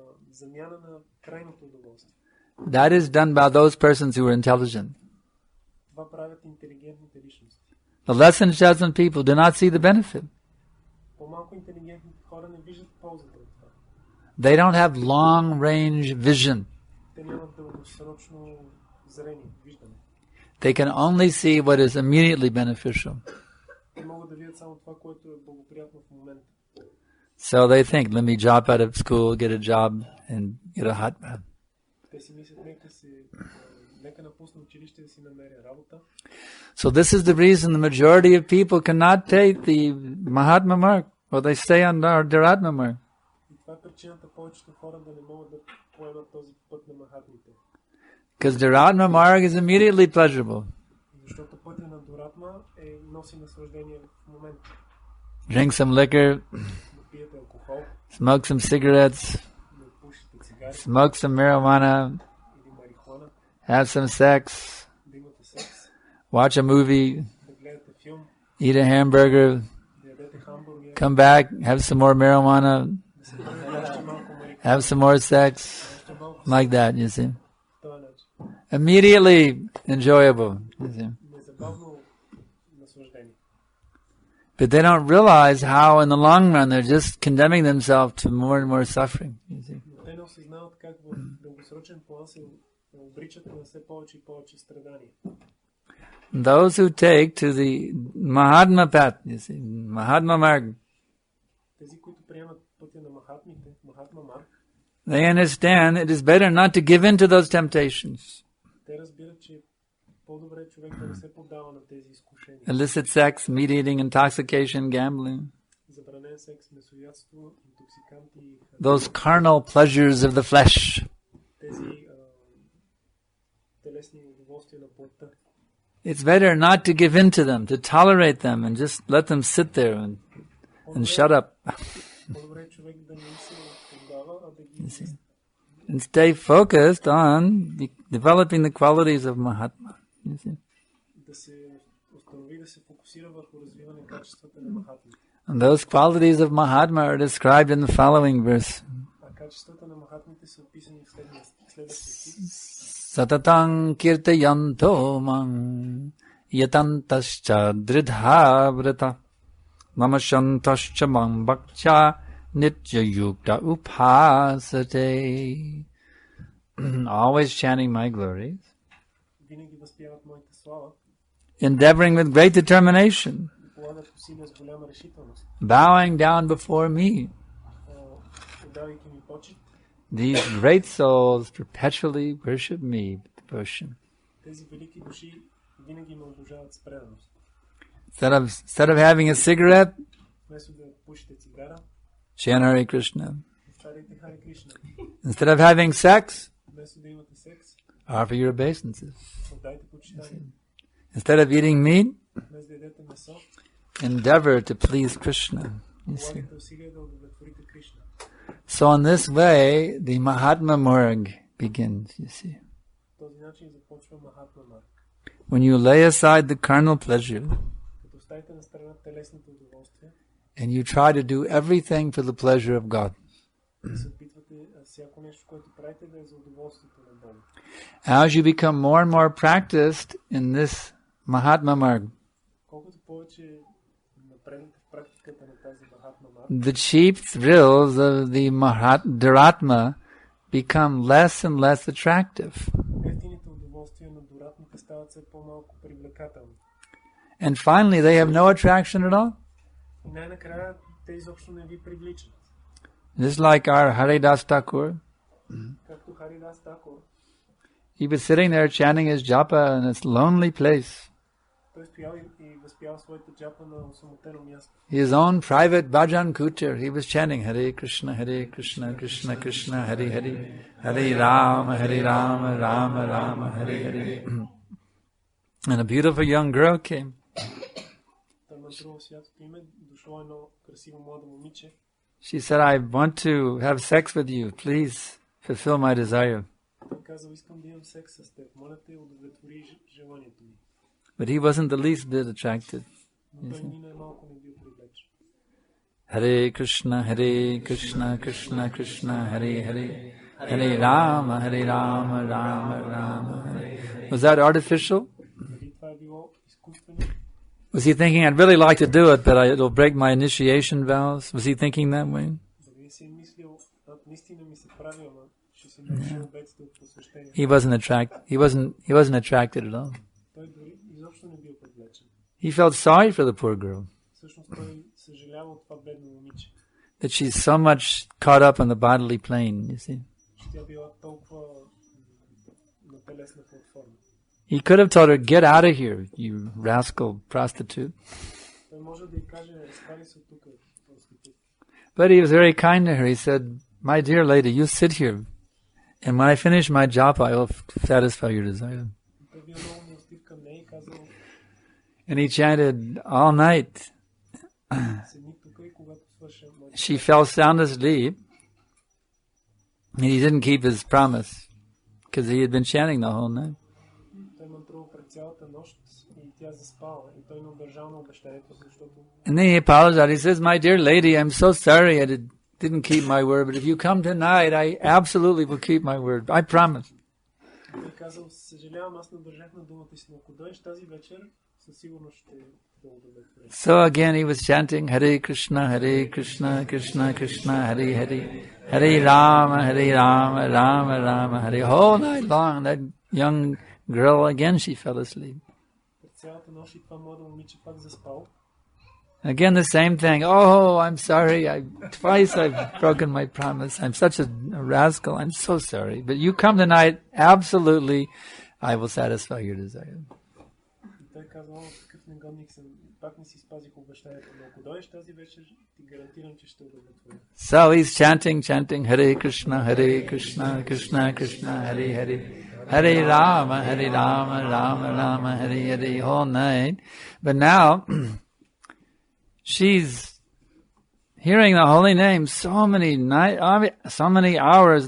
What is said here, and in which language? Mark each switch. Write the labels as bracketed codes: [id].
[bg] в замяна на крайното удоволствие. [en] That is done by those persons who are intelligent. [bg] Това правят интелигентните личности. [en] The less intelligent people do not see the benefit. [bg] По-малко интелигентните хора не виждат ползата от това. [en] They don't have long-range vision. [bg] Те нямат дългосрочно зрение, виждане. [en] They can only see what is immediately beneficial. [bg] Те могат да видят само това, което е благоприятно в момента. [en] So they think, let me drop out of school, get a job, and get a hot rod. [bg] Те си мислят, нека напусна училище да си намеря работа. [en] So this is the reason the majority of people cannot take the Mahatma mark, or they stay on their duratma mark. [bg] И това е причината повечето хора да не могат да поемат този път на махатмите. [en] Because duratma mark is immediately pleasurable. [bg] Защото пътя на дуратма носи наслаждение в момента. [en] drink some liquor, [bg] да пиете алкохол, [en] smoke some cigarettes, [bg] да пушите цигари [en] smoke some marijuana, [bg] или марихуана, [en] have some sex, [bg] да имате секс, [en] watch a movie, [bg] да гледате филм, [en] eat a hamburger, [bg] да ядете хамбургер, [en] come back, have some more marijuana, [bg] да се върнете още малко марихуана, [en] have some more sex, [bg] още малко [en] like that, you see. [bg] по този начин. [en] Immediately enjoyable, you see. [bg] Незабавно наслаждение. [en] But they don't realize how in the long run they're just condemning themselves to more and more suffering, you see. [bg] Но те не осъзнават как в дългосрочен план се обричат на все повече и повече страдания. [en] Those who take to the Mahatma path, you see, Mahatma Marg, [bg] Тези, които приемат пътя на Махатмите, Махатма Марг, [en] they understand it is better not to give in to those temptations. [bg] те разбират, че по-добре човек да не се поддава на тези изкушения. [en] Illicit sex, meat eating, intoxication, gambling. [bg] Забранен секс, месоядство, интоксиканти, [en] Those carnal pleasures of the flesh. [bg] тези телесни удоволствия на плътта. [en] It's better not to give in to them, to tolerate them and just let them sit there and shut up. [bg] По-добре човек да не се поддава, а да ги [en] And stay focused on developing the qualities of Mahatma. You see? [bg] да се установи, да се фокусира върху развиване качествата на Махатма. [en] And those qualities of Mahatma are described in the following verse. [bg] А качествата на Махатмите са описани в следващия стих. [sa] Satatang kirtayanto mang yatantascha dridha vrata namashantascha mang bhakcha nitya yukta upasate. [en] Always chanting my glories, [bg] Винаги възпяват моята слава, [en] endeavoring with great determination, [bg] полагат усилия с голяма решителност, [en] bowing down before me. [bg] отдавайки ми почет. [en] These great souls perpetually worship me with devotion. [bg] Тези велики души винаги ме обожават с преданост. [en] Instead of having a cigarette, [bg] Вместо да пушите цигара, [en] chant Hare Krishna. [bg] повтаряйте Харе Кришна. [en] Instead of having sex, [bg] Вместо да имате секс, [en] offer your obeisances. [bg] отдайте почитание. [en] Instead of eating meat, [bg] Вместо да ядете месо, [en] endeavor to please Krishna. You see. [bg] полагайте усилия да удовлетворите Кришна. [en] So in this way, the Mahatma Marg begins, you see. [bg] По този начин започва Махатма Марг. [en] When you lay aside the carnal pleasure [bg] Като оставите на страна телесните удоволствия, [en] and you try to do everything for the pleasure of God. [bg] да се опитвате всяко нещо, което правите, да е за удоволствието на Бога. [en] As you become more and more practiced in this Mahatma Marg, [bg] Колкото повече напреднете в практиката на тази Махатма Марг, [en] the cheap thrills of the duratma become less and less attractive. [bg] ефтините удоволствия на дуратмите стават все по-малко привлекателни. [en] And finally, they have no attraction at all. [bg] И най-накрая те изобщо не ви привличат. [en] Just like our Haridas Thakur, [bg] Както Харидас Такур, [en] he was sitting there chanting his japa in this lonely place. [bg] той стоял и възпял своите джапа на осамотено място. [en] His own private bhajan kutir, he was chanting Hare Krishna, Krishna Krishna, Hare Hare, Hare Rama, Rama Rama, Hare Hare. And a beautiful young girl came. [bg] Той мантрувал святото име, дошло едно красиво младо момиче. [en] She said, I want to have sex with you. Please fulfill my desire. [bg] Той казал, искам да имам секс с теб. Моля те, удовлетвори желанието ми. [en] But he wasn't the least bit attracted. [bg] Но той ни най-малко не бил привлечен. [en] Hare Krishna, Krishna Krishna, Hare Hare, Hare Rama, Rama Rama, Hare. Was that artificial? [bg] Дали това е било изкуствено? [en] Was he thinking, I'd really like to do it, but it'll break my initiation vows? Was he thinking that way? [bg] Дали си мислил, наистина ми се прави, ама ще се наруши обетите от посвещение. [en] He wasn't attracted at all. [bg] Той дори изобщо не бил привлечен. [en] He felt sorry for the poor girl, [bg] Всъщност той съжалява от това бедно момиче. [en] that she's so much caught up on the bodily plane, you see. [bg] Че тя била толкова на телесна платформа. [en] He could have told her, get out of here, you rascal prostitute. [bg] Той може да й каже, разкари се от тук, проститут. [en] But he was very kind to her. He said, my dear lady, you sit here, and when I finish my job, I will satisfy your desire. [bg] Той бил много милостив към нея и казал, [en] And he chanted all night. [bg] седни когато свърша моята [en] she fell sound asleep, and he didn't keep his promise, because he had been chanting the whole night. [bg] Той мантрува през цялата нощ и тя заспала. И той не удържал на обещанието, защото... [en] And then he apologized. He says, "My dear lady, I'm so sorry I didn't keep my word, but if you come tonight, I absolutely will keep my word. I promise." [bg] Той казал, съжалявам, аз не държах на думата си, но ако дойдеш тази вечер, със сигурност ще да удовлетворя. [en] So again he was chanting Hare Krishna, Krishna Krishna, Hare Hare, Hare Rama, Rama Rama, Hare. Whole night long, that young girl again, she fell asleep. [bg] През цялата нощ и това младо момиче пак заспал. [en] Again the same thing. Oh, I'm sorry. Twice I've broken my promise. I'm such a rascal. I'm so sorry. But you come tonight, absolutely, I will satisfy your desire. [bg] И той казва, такъв негодник съм, пак не си спазих обещанието, но ако дойдеш тази вечер, ти гарантирам, че ще удовлетворя. [en] So he's chanting Hare Krishna, Krishna Krishna, Hare Hare, Hare Rama, Rama Rama, Hare Hare, whole night. But now she's hearing the holy name so many hours.